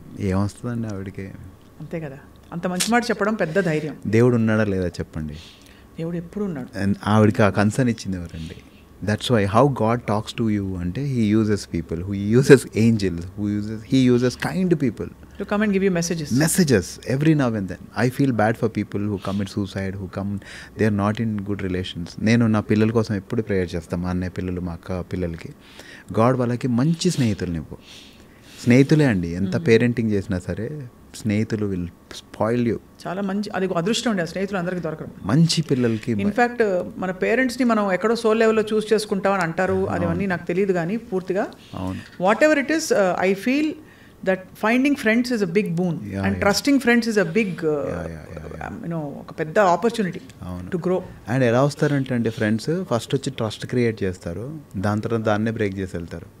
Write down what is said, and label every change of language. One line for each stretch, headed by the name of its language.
Telugu: ఏమొస్తుందండి ఆవిడకి? అంతే కదా, అంత మంచి మాట చెప్పడం పెద్ద ధైర్యం. దేవుడు ఉన్నాడా లేదా చెప్పండి? దేవుడు ఎప్పుడు ఉన్నాడు. ఆవిడకి ఆ కన్సర్న్ ఇచ్చింది ఎవరండి?
English: That's why how God talks to you అంటే he uses people, who uses angels, he uses kind people to come and give you messages every now and then. I feel bad for people who commit suicide, who come, they are not in good relations.
Telugu: నేను నా పిల్లల కోసం ఎప్పుడు prayer చేస్తాను, మా అన్నయ్య పిల్లలు, మా అక్క పిల్లలకి. గాడ్ వాళ్ళకి మంచి స్నేహితులు ఇవ్వు. స్నేహితులే అండి, ఎంత పేరెంటింగ్ చేసినా సరే స్నేహితులు
English: Will spoil you.
Telugu: చాలా మంచి, అది అదృష్టం అండి, ఆ స్నేహితులు అందరికీ దొరకరు. మంచి పిల్లలకి ఇన్ఫ్యాక్ట్ మన పేరెంట్స్ని మనం ఎక్కడో సోల్ లెవెల్లో చూస్ చేసుకుంటామని అంటారు, అదన్నీ నాకు తెలియదు కానీ పూర్తిగా. అవును,
English: whatever it is, I feel that finding friends is a big boon, and trusting friends is a big you know,
Telugu: ఒక పెద్ద
English: Opportunity to grow.
Telugu: అండ్ ఎలా వస్తారంటే అండి ఫ్రెండ్స్, ఫస్ట్ వచ్చి ట్రస్ట్ క్రియేట్ చేస్తారు, దాని తర్వాత దాన్నే బ్రేక్ చేసి వెళ్తారు.